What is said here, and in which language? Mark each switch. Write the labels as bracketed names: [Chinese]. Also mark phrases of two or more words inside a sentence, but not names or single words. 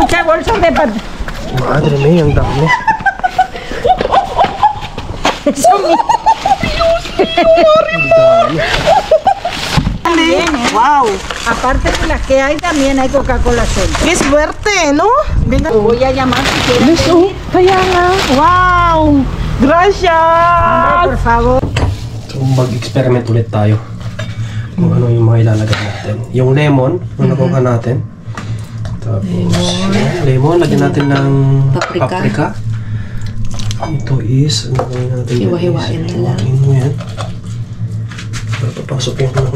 [Spanish] mucha bolsa de pan. Madre mía, [Filipino] ang dami. [Spanish] Wow. Aparte de las que hay, también hay Coca-Cola Sol. ¡Qué suerte, ¿no? Venga. Voy a llamar si quieren. Listo. [Filipino] Kaya nga. [Spanish] Wow. Gracias. Por favor. [Filipino] So, mag-experiment ulit tayo. Kung ano yung mga ilalagay natin. Yung lemon, yung nakuha natin. Tapos, lemon, lagyan natin ng paprika. Ito is, ano gawin natin? Hiwa-hiwain na lang. Hiwain mo yan. Para papasok yung mga.